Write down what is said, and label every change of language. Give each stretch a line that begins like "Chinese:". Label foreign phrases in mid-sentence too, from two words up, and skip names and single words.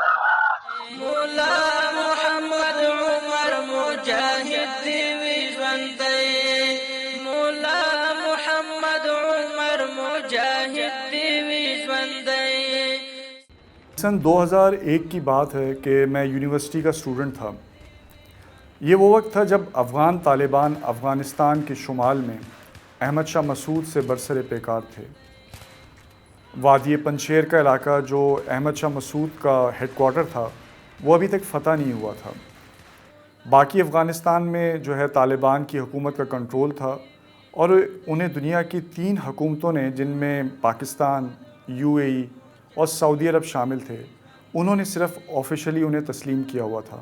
Pashto: مولا محمد عمر مجاہد دیوی ژوندی، مولا محمد عمر مجاہد دیوی ژوندی۔
Urdu: سن 2001 کی بات ہے کہ میں یونیورسٹی کا اسٹوڈنٹ تھا۔ یہ وہ وقت تھا جب افغان طالبان افغانستان کے شمال میں احمد شاہ مسعود سے برسر پیکار تھے۔ وادی پنجشیر کا علاقہ جو احمد شاہ مسعود کا ہیڈ کوارٹر تھا وہ ابھی تک فتح نہیں ہوا تھا۔ باقی افغانستان میں جو ہے طالبان کی حکومت کا کنٹرول تھا اور انہیں دنیا کی 3 حکومتوں نے، جن میں پاکستان، UAE اور سعودی عرب شامل تھے، انہوں نے صرف آفیشلی انہیں تسلیم کیا ہوا تھا۔